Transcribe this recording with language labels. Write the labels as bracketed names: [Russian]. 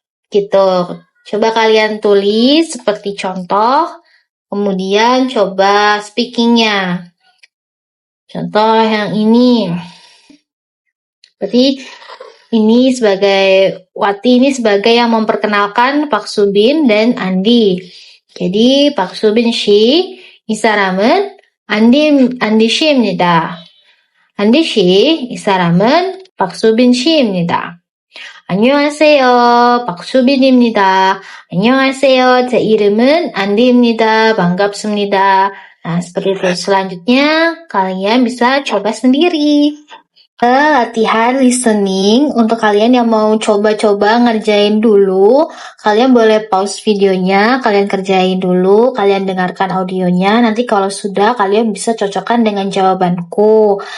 [Indonesian] Gitu. Coba kalian tulis seperti contoh, kemudian coba speakingnya. Contoh yang ini. Berarti ini Wati ini sebagai yang memperkenalkan Pak Subin dan Andi. [Korean] Jadi Pak Subin 씨, 이 사람은 안디 씨입니다. 안디 씨, 이 사람은 박수빈 씨입니다. 안녕하세요, 박수빈입니다. 안녕하세요, 제 이름은 안디입니다. 반갑습니다. [Indonesian] Nah, seperti itu. Selanjutnya, kalian bisa coba sendiri. Latihan listening, untuk kalian yang mau coba-coba ngerjain dulu, kalian boleh pause videonya, kalian kerjain dulu, kalian dengarkan audionya, nanti kalau sudah kalian bisa cocokkan dengan jawabanku.